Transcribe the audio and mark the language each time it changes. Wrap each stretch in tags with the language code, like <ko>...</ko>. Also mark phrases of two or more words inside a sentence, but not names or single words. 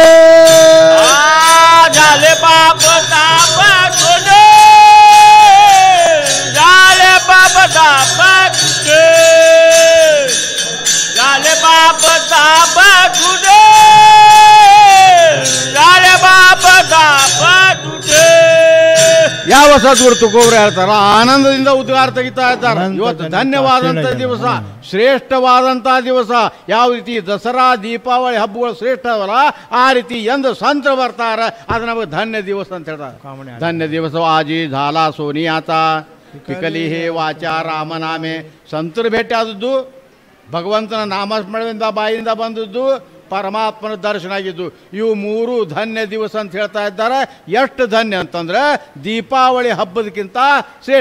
<mr>झाले बाप ताप तुटे झाले बाप ताप तुटे झाले बाप ताप तुटे झाले बाप ताप तुटे</mr> <kn>ಯಾವ ಸದ್ಗುರು ತುಕೋಬ್ರು ಹೇಳ್ತಾರ ಆನಂದದಿಂದ ಉದ್ಗಾರ ತೆಗಿತಾ ಇದ್ದಾರೆ. ಇವತ್ತು ಧನ್ಯವಾದಂಥ ದಿವಸ, ಶ್ರೇಷ್ಠವಾದಂಥ ದಿವಸ. ಯಾವ ರೀತಿ ದಸರಾ ದೀಪಾವಳಿ ಹಬ್ಬಗಳು ಶ್ರೇಷ್ಠ ಅವಲ್ಲ, ಆ ರೀತಿ ಎಂದು ಸಂತರು ಬರ್ತಾರೆ, ಅದು ನಮಗೆ ಧನ್ಯ ದಿವಸ ಅಂತ ಹೇಳ್ತಾರೆ.</kn> <mr>धन्य दिवस आजि झाला सोनियाचा पिकली हे वाचा रामनामे.</mr> <kn>ಸಂತರು ಭೇಟಿ ಆದದ್ದು, ಭಗವಂತನ ನಾಮಸ್ಮರಣೆಯಿಂದ ಬಾಯಿಂದ ಬಂದದ್ದು, ಪರಮಾತ್ಮನ ದರ್ಶನ ಆಗಿದ್ದು, ಇವು ಮೂರು ಧನ್ಯ ದಿವಸ ಅಂತ ಹೇಳ್ತಾ ಇದ್ದಾರೆ. ಎಷ್ಟು ಧನ್ಯ ಅಂತಂದ್ರೆ ದೀಪಾವಳಿ ಹಬ್ಬದಕ್ಕಿಂತ ಶ್ರೇಷ್ಠ.</kn>